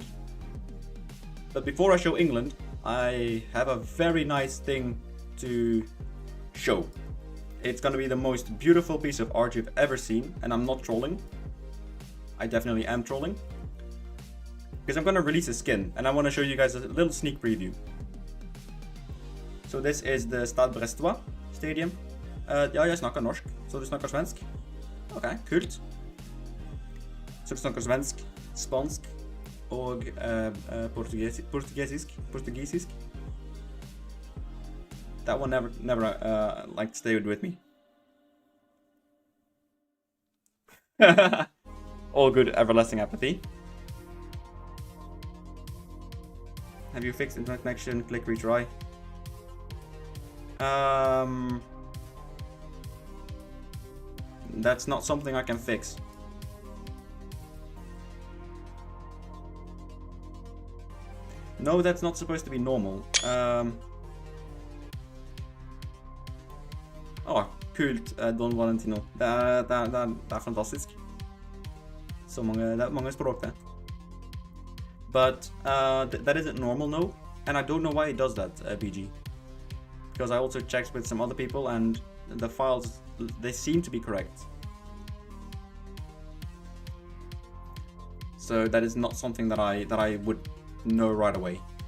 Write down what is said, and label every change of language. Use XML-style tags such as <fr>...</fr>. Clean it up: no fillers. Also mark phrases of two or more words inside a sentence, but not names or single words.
<en>But before I show England, I have a very nice thing to show. It's gonna be the most beautiful piece of art you've ever seen, and I'm not trolling. I definitely am trolling. Because I'm gonna release a skin, and I wanna show you guys a little sneak preview. So this is the Stade Brestois Stadium.</en> <no>Ja, jeg snakker norsk, så du snakker svensk? Ok, kult. Så du snakker svensk, spansk, og portugisisk.</no> <en>That one never like stayed with me. All good, everlasting apathy. Have you fixed internet connection? Click retry. That's not something I can fix. No, that's not supposed to be normal.</en> <no>Kult, Don Valentino. Det er fantastisk. Det er mange språk det.</no> <en>But that isn't normal, no. And I don't know why it does that, BG. Because I also checked with some other people and the files, they seem to be correct. So that is not something that I would know right away.</en>